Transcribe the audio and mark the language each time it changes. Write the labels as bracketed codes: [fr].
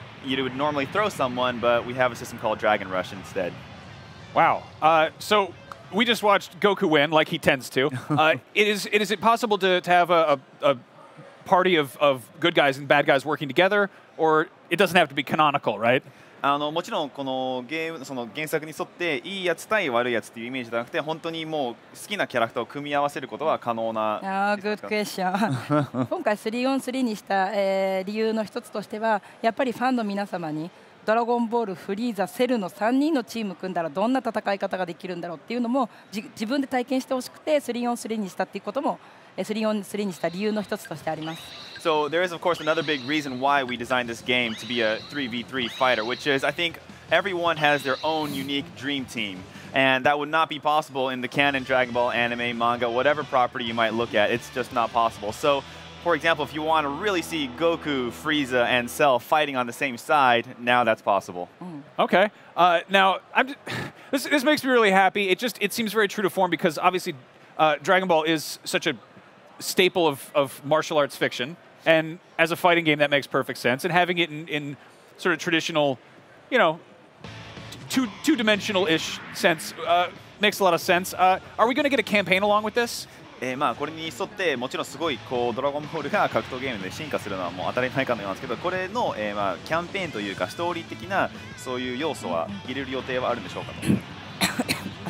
[en] You would normally throw someone, but we have a system called Dragon Rush instead. Wow. So we just watched Goku win, like he tends to. Is it possible to have a party of good guys and bad guys working together, or it doesn't have to be canonical, right? [ja] もちろんこのゲームその原作に沿っていいやつ対悪いやつっていうイメージじゃなくて本当にもう好きなキャラクターを組み合わせることは可能な。グッドクエスチョン今回 3on3 にした、理由の一つとしてはやっぱりファンの皆様にドラゴンボール、フリーザ、セルの3人のチーム組んだらどんな戦い方ができるんだろうっていうのも自分で体験してほしくて 3on3 にしたっていうことも 3on3 にした理由の一つとしてあります。 [en] So there is of course another big reason why we designed this game to be a 3v3 fighter, which is I think everyone has their own unique dream team. And that would not be possible in the canon Dragon Ball anime, manga, whatever property you might look at. It's just not possible. So, for example, if you want to really see Goku, Frieza, and Cell fighting on the same side, now that's possible. Okay. Now, this makes me really happy. It seems very true to form because obviously Dragon Ball is such a staple of martial arts fiction. And as a fighting game, that makes perfect sense. And having it in sort of traditional, you know, two-dimensional-ish sense makes a lot of sense. Are we going to get a campaign along with this? [ja] まあこれに沿ってもちろんすごいこうドラゴンボールが格闘ゲームで進化するのはもう当たり前かのようなんですけど、これの、まあキャンペーンというかストーリー的なそういう要素は入れる予定はあるんでしょうかと。